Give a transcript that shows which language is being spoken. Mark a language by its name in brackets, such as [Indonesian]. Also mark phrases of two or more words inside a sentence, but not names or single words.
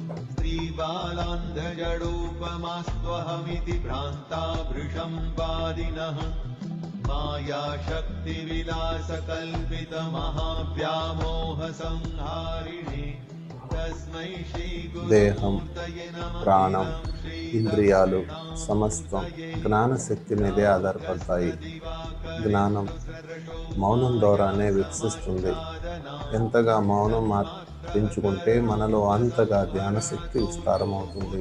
[Sanskrit] स्त्रीबालान्धजडोपमास्त्वहमिति भ्रान्ता भृशं वादिनः मायाशक्तिविलासकल्पितमहाव्यामोहसंहारिणे तस्मै [Telugu] దేహం, [Sanskrit] श्रीगुरुमूर्तये नमः [Telugu] ప్రాణం, ఇంద్రియాలు సమస్తం జ్ఞానశక్తి మీదే ఆధారపడతాయి. జ్ఞానం మౌనం ద్వారానే వికసిస్తుంది. ఎంతగా మౌనం పెంచుకుంటే మనలో అంతగా ధ్యానశక్తి విస్తారమవుతుంది.